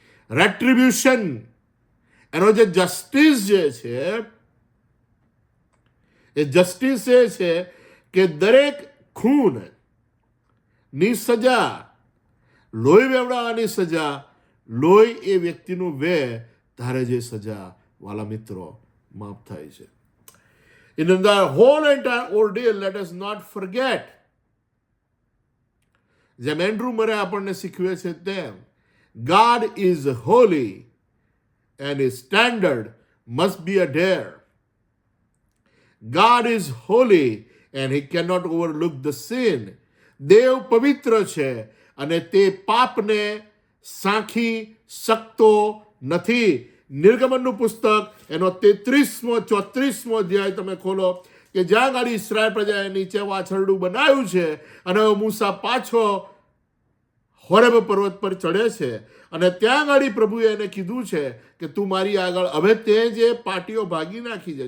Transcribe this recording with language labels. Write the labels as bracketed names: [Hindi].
[Gujarati] રેટ્રિબ્યુશન, એનો જે જસ્ટિસ જે છે એ જસ્ટિસ એ છે કે દરેક ખૂન ની સજા, લોહી વેવડાવવાની સજા, લોહી એ વ્યક્તિનું વે ધારે જે સજા, વાલા મિત્રો, માફ થાય છે. [English] In the whole entire ordeal, let us not forget, [Gujarati] જેમ એન્ડ્રુ મરે આપણને શીખવે છે તેમ, [English] God is holy and his standard must be adhered. God is holy and he cannot overlook the sin. [Gujarati] દેવ પવિત્ર છે અને તે પાપને સાંખી શકતો નથી. નિર્ગમનનું પુસ્તક એનો 33મો 34મો અધ્યાય તમે ખોલો કે જ્યાં ગાડી ઇસ્રાયલ પ્રજાએ નીચે વાછરડું બનાવ્યું છે અને મૂસા પાછો હોરેબ પર્વત પર ચડે છે અને ત્યાં ગાડી પ્રભુએ એને કીધું છે કે તું મારી આગળ, હવે તે જે પાટીઓ ભાગી નાખી છે.